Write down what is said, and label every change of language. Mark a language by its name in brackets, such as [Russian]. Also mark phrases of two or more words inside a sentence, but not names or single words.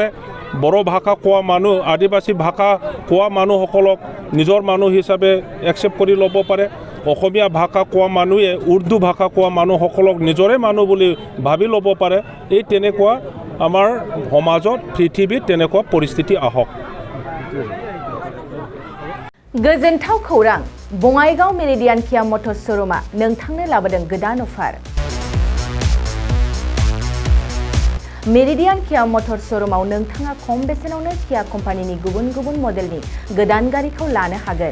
[Assamese] বড়ো ভাষা কোৱা মানুহ, আদিবাসী ভাষা কোৱা মানুহসকলক নিজৰ মানুহ হিচাপে একচেপ্ট কৰি ল'ব পাৰে। অসমীয়া ভাষা কোৱা মানুহে উৰ্দু ভাষা কোৱা মানুহসকলক নিজৰে মানুহ বুলি ভাবি ল'ব পাৰে। এই তেনেকুৱা আমাৰ সমাজত, পৃথিৱীত তেনেকুৱা পৰিস্থিতি আহক। [Bodo] गोजोनथाव खौरां, बङाइगाव मेरिडियान किया मटर श'रुमा नोंथांनो लाबोदों गोदान अफार। मेरिडियान किया मटर श'रुमाव नोंथाङा खम बेसेनावनो किया कम्पानिनि गुबुन गुबुन मडेलनि गोदान गारिखौ लानो हागोन।